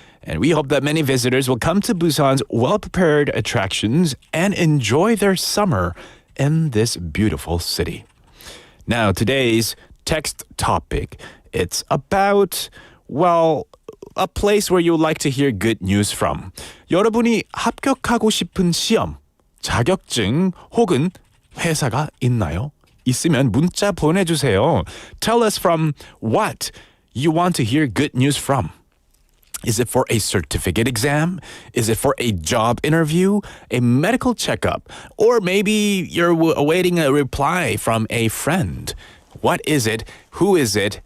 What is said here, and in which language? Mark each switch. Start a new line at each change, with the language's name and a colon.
English: And we hope that many visitors will come to Busan's well-prepared attractions and enjoy their summer in this beautiful city. Now, today's text topic, it's about, a place where you would like to hear good news from.
Korean: 여러분이 합격하고 싶은 시험, 자격증 혹은 회사가 있나요? 있으면 문자 보내주세요.
English: Tell us from what you want to hear good news from. Is it for a certificate exam? Is it for a job interview? A medical checkup? Or maybe you're awaiting a reply from a friend. What is it? Who is it?